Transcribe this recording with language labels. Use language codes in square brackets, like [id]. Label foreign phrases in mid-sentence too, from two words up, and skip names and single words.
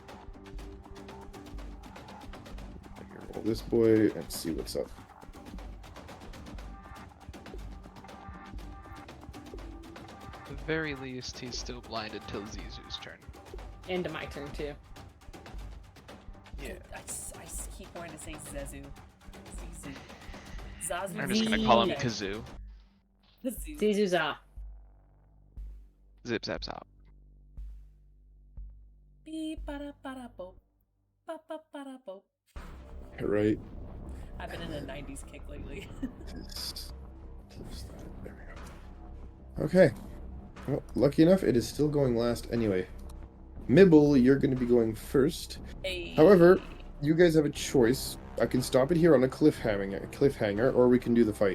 [en] Roll this boy and see what's up. At the very least, he's still blinded till Zizu's turn. And to my turn, too. Yeah. I keep wanting to say Zezu. Zizu. Zazu. I'm just gonna call him Okay. Kazoo. Zizu. Zizuza. Zip zap zop. Beep, bada, bada, boop. Ba, ba, bada, boop. Right. I've been in a 90s kick lately. There we go. Okay. Well, lucky enough, it is still going last anyway. Mibble, you're going to be going first. Hey. However, you guys have a choice. I can stop it here on a cliffhanger, or we can do the fight.